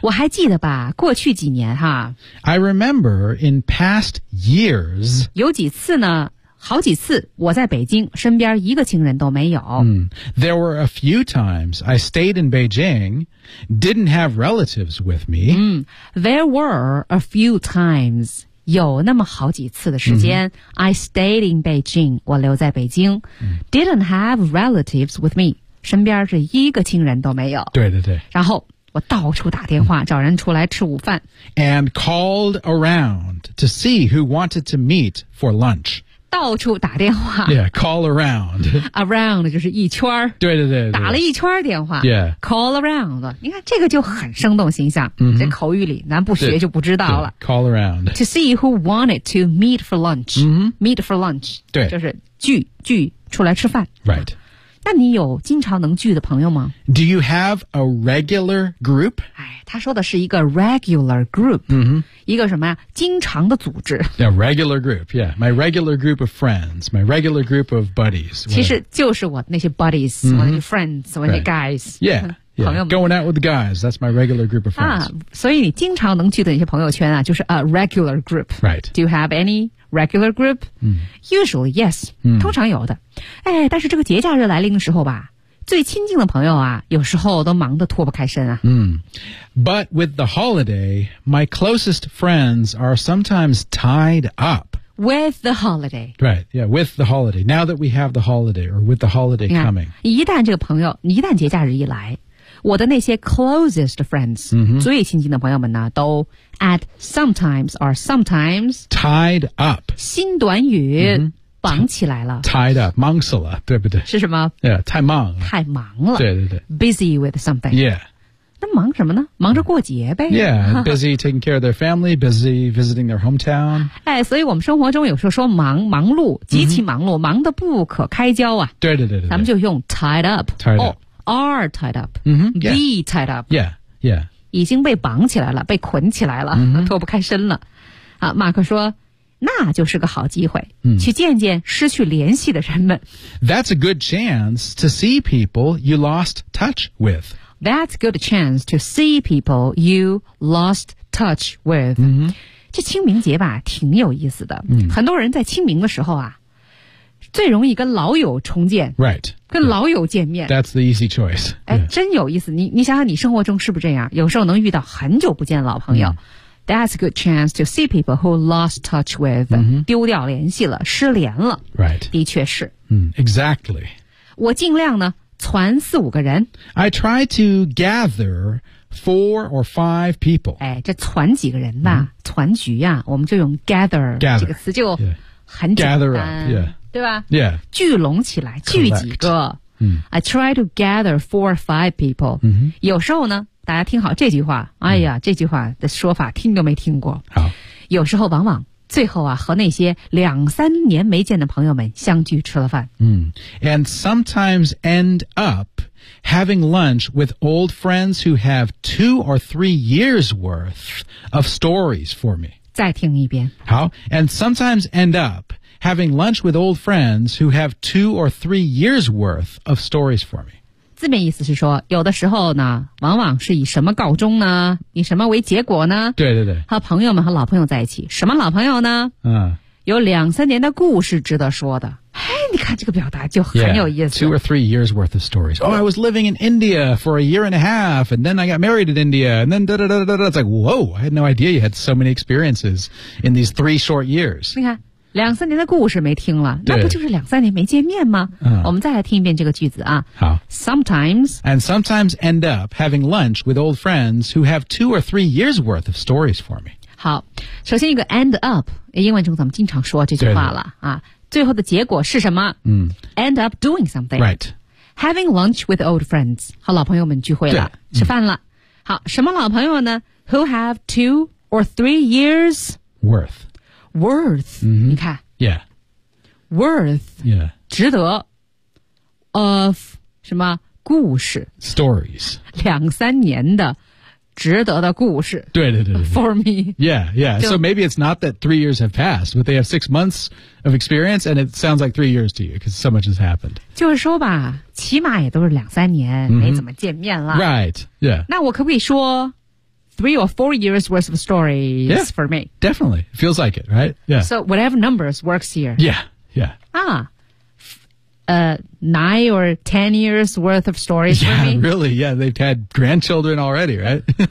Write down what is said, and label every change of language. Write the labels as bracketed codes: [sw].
[zh] 我还记得吧，过去几年哈。 [en] I remember in past years. [zh] 有几次呢？好几次，我在北京，身边一个亲人都没有。 [en] There were a few times I stayed in Beijing, didn't have relatives with me. There were a few times [zh] 有那么好几次的时间、mm-hmm. [en] I stayed in Beijing [zh] 我留在北京、 [en] mm-hmm. Didn't have relatives with me [zh] 身边是一个亲人都没有对对对然后我到处打电话、mm-hmm. 找人出来吃午饭 [en] And called around to see who wanted to meet for lunch [zh] 到处打电话 [en] Yeah, call around [zh] Around 就是一圈对对 对, 对打了一圈电话 [en] Yeah [zh] Call around 你看这个就很生动形象、 mm-hmm. 这口语里咱不学就不知道了 [en] Call around To see who wanted to meet for lunch、 mm-hmm. Meet for lunch [zh] 对就是聚出来吃饭 [en] Right [zh] 那你有经常能聚的朋友吗 [en] Do you have a regular group? [zh] 他说的是一个 regular group、 mm-hmm. 一个什么呀经常的组织 [en] yeah, regular group yeah my regular group of friends my regular group of buddies、 [zh] whatever. 其实就是我那些 buddies、mm-hmm. 我那些 friends 我那些 guys、 [en] right. yeah, yeah. [zh] 朋友们 [en] going out with the guys that's my regular group of friends、 [zh] 所以你经常能去的那些朋友圈啊就是 a regular group [en] right do you have any regular group、 mm. usually yes、 mm. [zh] 通常有的哎，但是这个节假日来临的时候吧最亲近的朋友啊有时候都忙得脱不开身啊。嗯、mm. [en] But with the holiday, my closest friends are sometimes tied up. With the holiday. Right, yeah, with the holiday. Now that we have the holiday, or with the holiday coming. [zh] 一旦这个朋友一旦节假日一来我的那些 closest friends,、 mm-hmm. 最亲近的朋友们呢都 [en] at sometimes or sometimes tied up. [zh] 新短语。Mm-hmm. 绑起来了 Tied up 忙死了对不对是什么 yeah, 太忙了太忙了对对对 [en] Busy with something Yeah [zh] 那忙什么呢忙着过节呗 [en] Yeah Busy taking care of their family Busy visiting their hometown [zh] 哎，所以我们生活中有时候说忙碌极其忙碌、mm-hmm. 忙得不可开交啊对对 对, 对, 对咱们就用 tied up [en] Tied、 oh, up Are tied up、 mm-hmm. Be yeah. tied up Yeah Yeah [zh] 已经被绑起来了被捆起来了、 mm-hmm. 脱不开身了啊，马克说那就是个好机会、嗯、去见见失去联系的人们 [en] That's a good chance to see people you lost touch with That's a good chance to see people you lost touch with、嗯、 [zh] 这清明节吧挺有意思的、嗯、很多人在清明的时候啊最容易跟老友重见 [en] Right [zh] 跟老友见面 [en] That's the easy choice、 [zh] 哎、真有意思 你想想你生活中是不是这样有时候能遇到很久不见的老朋友、嗯 [en] That's a good chance to see people who lost touch with、 mm-hmm. [zh] 丢掉联系了失联了 [en] Right [zh] 的确是、 [en] mm, Exactly [zh] 我尽量呢攒四五个人 [en] I try to gather four or five people [zh] 哎，这攒几个人吧、mm-hmm. 攒局啊我们就用 gather 这个词就很简单 [en] Gather up、yeah. [zh] 对吧 [en] Yeah [zh] 聚拢起来聚几个、 [en] Collect. I try to gather four or five people、 mm-hmm. [zh] 有时候呢大家听好这句话哎呀、嗯、这句话的说法听都没听过好有时候往往最后啊和那些两三年没见的朋友们相聚吃了饭 [en] 嗯 And sometimes end up having lunch with old friends who have two or three years worth of stories for me [zh] 再听一遍 [en] 好 And sometimes end up having lunch with old friends who have two or three years worth of stories for me [zh] 字面意思是说有的时候呢往往是以什么告终呢以什么为结果呢对对对和朋友们和老朋友在一起什么老朋友呢嗯有两三年的故事值得说的哎你看这个表达就很有意思 [en] yeah, two or three years worth of stories oh I was living in India for a year and a half and then I got married in India and then da da da da da it's like whoa I had no idea you had so many experiences in these three short years [zh] 你看两三年的故事没听了那不就是两三年没见面吗、嗯、我们再来听一遍这个句子啊好 [en] Sometimes And sometimes end up having lunch with old friends who have two or three years worth of stories for me [zh] 好首先一个 end up 英文中咱们经常说这句话了啊最后的结果是什么、嗯、 [en] end up doing something Right Having lunch with old friends [zh] 和老朋友们聚会了吃饭了、嗯、好什么老朋友呢 [en] Who have two or three years Worth worth、 mm-hmm. [zh] 你看 [en] yeah worth yeah [zh] 值得 of 什么故事 [en] stories [zh] 两三年的值得的故事对对 对, 对 [en] for me yeah yeah so maybe it's not that 3 years have passed but they have 6 months of experience and it sounds like 3 years to you because so much has happened [zh] 就是说吧起码也都是两三年、 mm-hmm. 没怎么见面了 [en] right yeah 那我可不可以说 Three or four years worth of stories yeah, for me. Definitely. Feels like it, right? Yeah. So whatever numbers works here. Yeah, yeah. Ah. 9 or 10 years worth of stories yeah, for me. Yeah, really. Yeah, they've had grandchildren already, right?